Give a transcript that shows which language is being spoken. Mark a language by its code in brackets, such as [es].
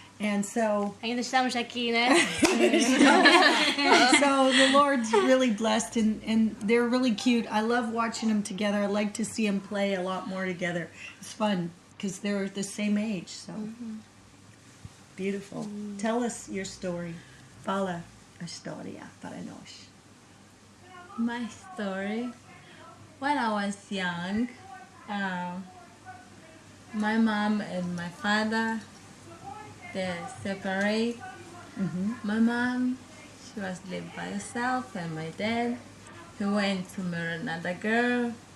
[en] And so, [pt] Ainda estamos aqui, né? [en] so the Lord's really blessed, and they're really cute. I love watching them together. I like to see them play a lot more together. It's fun because they're the same age. So beautiful. Tell us your story. [pt] Fala a história para nós. [en] My story. When I was young, my mom and my father, they separate. My mom, she was living by herself, and my dad, he went to marry another girl.